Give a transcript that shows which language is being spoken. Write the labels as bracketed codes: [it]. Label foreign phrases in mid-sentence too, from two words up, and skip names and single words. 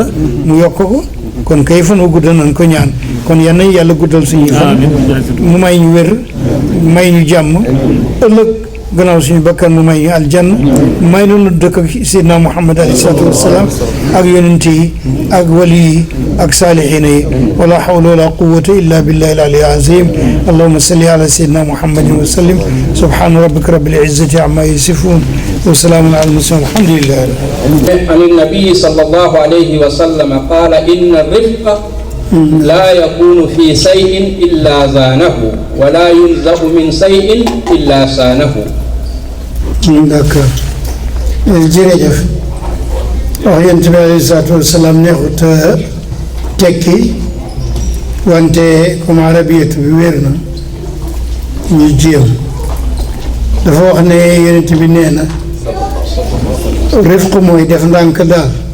[wo] mu yokk ko kon kay fan wu gudd nañ ko ñaan kon yal nañ yàlla guddal suñuy fan mu may ñu wér may ñu jàmm ëllëg gannaaw suñu bakkan mu may ñu aljanna may nu dëkk ak Seydina Muhammad [ar] عليه الصلاة والسلام [wo] ak yonent yi ak wali yi ak saalihiina yi [ar] ولا حول ولا قوة إلا بالله العلي العظيم اللهم صل على سيدنا محمد وسلم سبحان ربك رب العزة عما يصفون وسلام على المرسلين الحمد لله. عن النبي صلى الله عليه وسلم قال إن الرفق لا يكون في شيء إلا زانه ولا ينزع من شيء إلا سانه. [wo] D'accord jërëjëf wax yonent bi [ar] عليه الصلاة والسلام [wo] neexut tekki wante comme arabiyatu bi wér na ñu jéem dafa wax ne yonent bi nee na rifq mooy def ndànk daal